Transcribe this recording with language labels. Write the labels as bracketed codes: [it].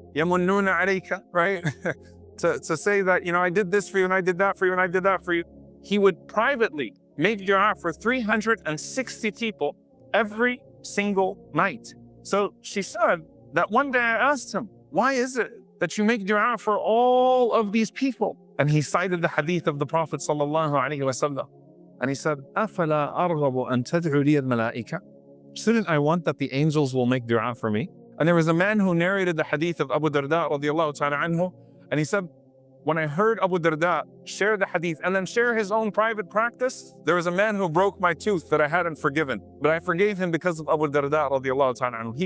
[en] Yamunnuna alayka, right? to say that, you know, I did this for you and I did that for you and I did that for you. He would privately make dua for 360 people every single night. So she said that one day I asked him, why is it that you make dua for all of these people? And he cited the hadith of the Prophet sallallahu alaihi wasallam. And he said, [ar] أَفَلَا أَرْغَبُ أَن تَدْعُ لِيَ الْمَلَائِكَةِ? [en] Shouldn't I want that the angels will make dua for me? And there was a man who narrated the hadith of Abu Darda radiallahu ta'ala anhu. And he said, when I heard Abu Darda share the hadith and then share his own private practice, there was a man who broke my tooth that I hadn't forgiven, but I forgave him because of Abu Darda radiallahu ta'ala anhu.